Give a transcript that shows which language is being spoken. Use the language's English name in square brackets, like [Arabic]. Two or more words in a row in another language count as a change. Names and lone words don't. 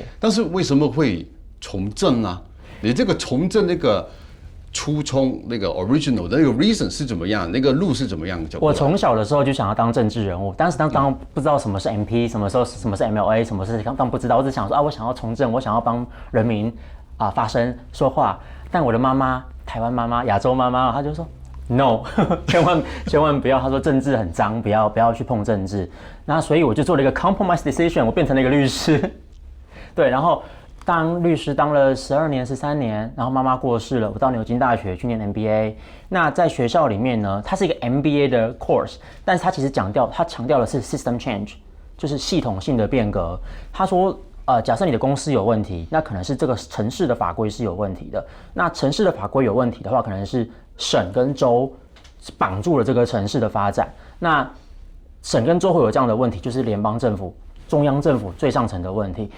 [Chinese] 但是為什麼會從政呢？你這個從政那個初衷那個 original 的那個 reason 是怎麼樣？那個路是怎麼樣？我從小的時候就想要當政治人物，當時當不知道什麼是 MP， 什麼是 MLA， 什麼是當不知道，我只想說我想要從政，我想要幫人民發聲說話。但我的媽媽，台灣媽媽，亞洲媽媽，她就說 no，千萬不要，她說政治很髒，不要去碰政治。那所以我就做了一個 [English] compromise decision， [Chinese] 我变成了一個律師。對，然後當律師當了12年、13年，然後媽媽過世了，我到牛津大學去念 MBA。那在學校裡面呢，它是一個 MBA 的 course， 但是它其實強調的是 [English] system change， [Chinese] 就是系統性的變革。他說，假設你的公司有問題，那可能是這個城市的法規是有問題的。那城市的法規有問題的話，可能是省跟州綁住了這個城市的發展。那省跟州會有這樣的問題，就是聯邦政府、中央政府最上層的問題。